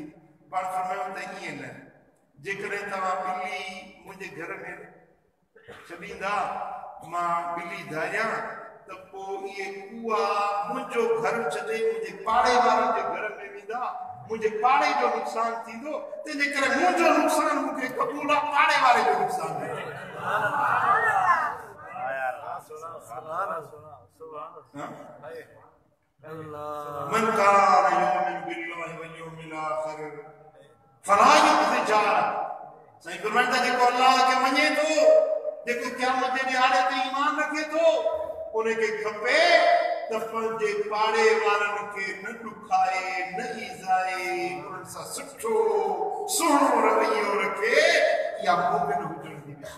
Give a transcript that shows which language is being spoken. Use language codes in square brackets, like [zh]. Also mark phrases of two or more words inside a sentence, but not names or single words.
[sd] पाण फरमायो त ईअं न जेकॾहिं तव्हां बिल्ली मुंहिंजे घर में छॾींदा मां बिल्ली धारियां त पोइ इहे कुआ मुंहिंजो घर छॾे मुंहिंजे पाड़े वारनि जे घर में वेंदा मुझे पाड़े जो नुक़सान थींदो तंहिंजे करे मुंहिंजो नुक़सान मूंखे क़बूल आहे पाड़े वारे जो नुक़सान न। [ar] من كان يؤمن بالله واليوم الآخر فلا يؤذ [sd] सही फरमाइंदा जेको अल्लाह खे मञे थो जेको क़यामत जे ॾियारे ते ईमान रखे थो उनखे खपे त पंहिंजे पाड़े वारनि खे न ॾुखाए न ईज़ाए उन्हनि सां सुठो सुहिणो रवैयो रखे या मोमिन हुजण जी